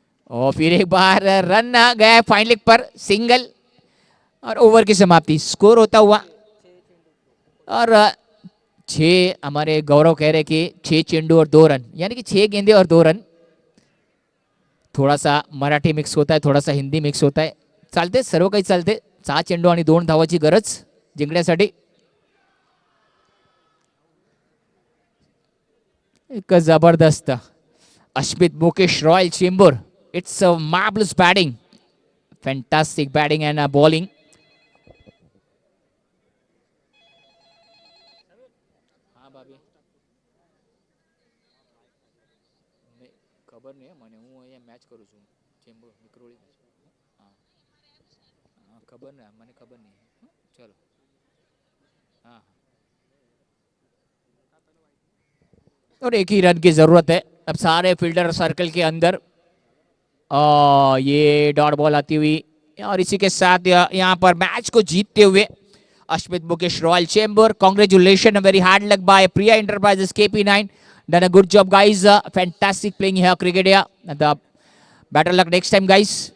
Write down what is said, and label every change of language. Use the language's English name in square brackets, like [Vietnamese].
[Hindi] और फिर एक बार रन गया फाइन लेग पर, सिंगल, और ओवर की समाप्ति। स्कोर होता हुआ और 6, हमारे गौरव कह रहे कि 6 चेंडू और 2 रन, यानी कि 6 गेंदे और 2 रन। थोड़ा सा मराठी मिक्स होता है, थोड़ा सा हिंदी मिक्स होता है, [Marathi] चालते, सर्व काही चालते। 6 चेंडू आणि 2 धावाची गरज जिंकण्यासाठी। [Hindi] एक जबरदस्त [English] Ashmit Mukesh Royal Chembur, it's a marvellous batting, fantastic batting and bowling. [Gujarati] ખબર નહીં મને, હું અહીંયા મેચ કરું છું ચેમ્બુર વિક્રોળી, હા ખબર નહીં, મને ખબર નહીં, ચલો हाँ। [Hindi] और एक ही रन की जरूरत है अब सारे फील्डर सर्कल के अंदर। ये डॉट बॉल आती हुई, और इसी के साथ यहाँ पर मैच को जीतते हुए [English] Ashmit Mukesh Royal Chembur, congratulation, very hard luck by Priya Enterprises KP9, done a good job guys, fantastic playing here cricket here, the better luck next time guys।